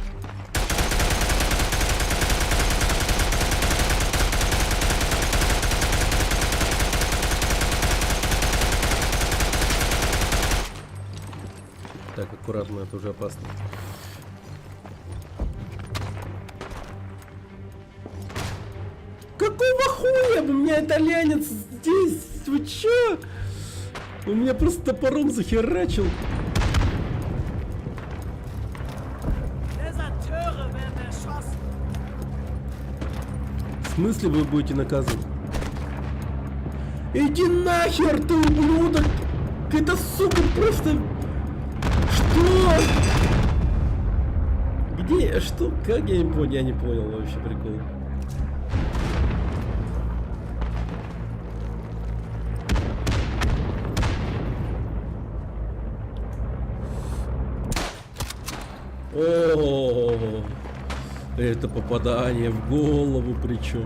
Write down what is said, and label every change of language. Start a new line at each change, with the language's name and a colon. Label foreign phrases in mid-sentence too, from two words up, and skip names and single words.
Russian: Так, аккуратно, это уже опасно. Какого хуя? У меня итальянец здесь. Вы чё? Он меня просто топором захерачил.
German: Deserteure werden erschossen!
Russian: В смысле вы будете наказаны? Иди нахер, ты ублюдок! Это, сука, просто... Что? Где? Что? Как? Я не понял, вообще прикол. О, это попадание в голову причем.